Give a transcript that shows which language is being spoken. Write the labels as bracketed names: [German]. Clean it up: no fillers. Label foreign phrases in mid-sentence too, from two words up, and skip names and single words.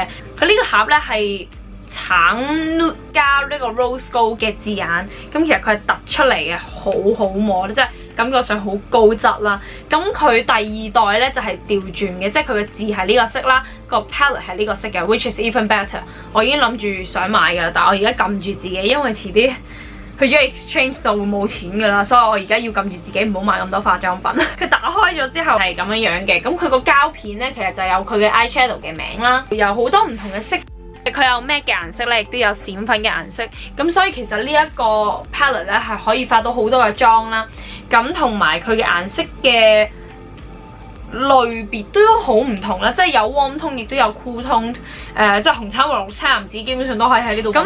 [Cantonese] 佢呢個盒咧係橙 nude 加呢個 [English] rose gold [Cantonese] 嘅字眼，咁其實佢係突出嚟嘅，好摸，即係感覺上好高質啦。咁佢第2代咧就係調轉嘅，即係佢嘅字係呢個色啦，個 palette 係呢個色嘅 ， [English] which is even better。 [Cantonese] 我已經諗住想買㗎啦，但係我而家撳住自己，因為遲啲去咗 exchange 就會冇錢㗎啦，所以我而家要撳住自己唔好買咁多化妝品。佢打開咗之後係咁樣嘅，咁佢個膠片咧其實就有佢嘅 eyeshadow 嘅名啦，有好多唔同嘅色。佢有 matte 嘅顏色咧，亦都有閃粉嘅顏色，咁所以其實呢一個 palette 咧係可以化到好多嘅妝啦，咁同埋佢嘅顏色嘅類別都好唔同啦，即係有 [English] warm tone [Cantonese] 亦都有 [English] cool tone， [Cantonese] 即係紅橙黃綠青藍紫基本上都可以喺呢度揾到。